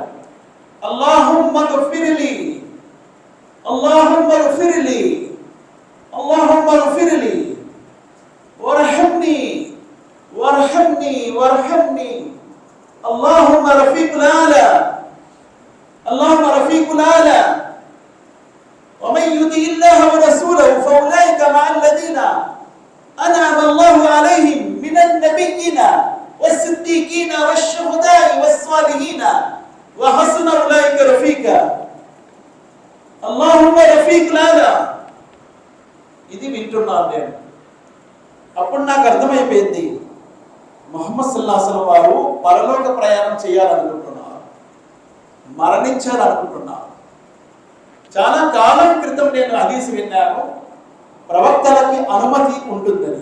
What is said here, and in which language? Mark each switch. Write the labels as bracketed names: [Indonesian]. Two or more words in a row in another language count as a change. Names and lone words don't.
[Arabic] اللهم اغفر لي، اللهم اغفر لي، اللهم اغفر لي وارحمني وارحمني وارحمني، اللهم الرفيق الأعلى، اللهم الرفيق الأعلى, ومن يطع الله ورسوله فاولئك مع الذين انعم الله عليهم من النبيين والصديقين والشهداء والصالحين وحسن اولئك رفيقا. اللهم رفيق الاعلى. [Telugu] ఇది వింటున్నాను నేను. అప్పుడు నాకు అర్థమైపోయింది, ముహమ్మద్ [Arabic] صلى الله عليه وسلم [Telugu] వారు పరలోక ప్రయాణం చేయాలనుకుంటున్నారు, మరణించాలనుకుంటున్నారు. చాలా కాలం క్రితం నేను హదీస్ విన్నాను, ప్రవక్తలకి అనుమతి ఉంటుందని.